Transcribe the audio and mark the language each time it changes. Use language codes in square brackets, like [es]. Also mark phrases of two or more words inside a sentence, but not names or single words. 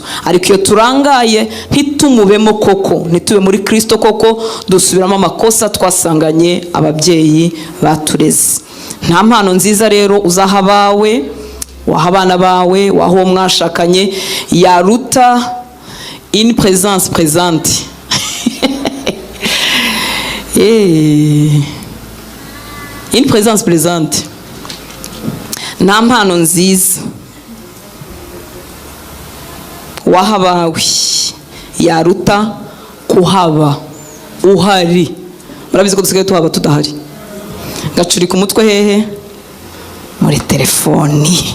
[rw] Ariko iyo turangaye ntitumubemo koko, ntitube muri Kristo koko, dusubiramo amakosa twasanganye ababyeyi batureze. Nta mpano nziza rero uzaha abawe, waha abana bawe, waha uwo mwashakanye, yaruta [fr] une présence présente. Une présence présente. [rw] Nta mpano nziza waha abawe yaruta kuhaba uhari. Murabizi ko dusigaye tuhaba tudahari. Gacurika umutwe hehe? Muri telefoni.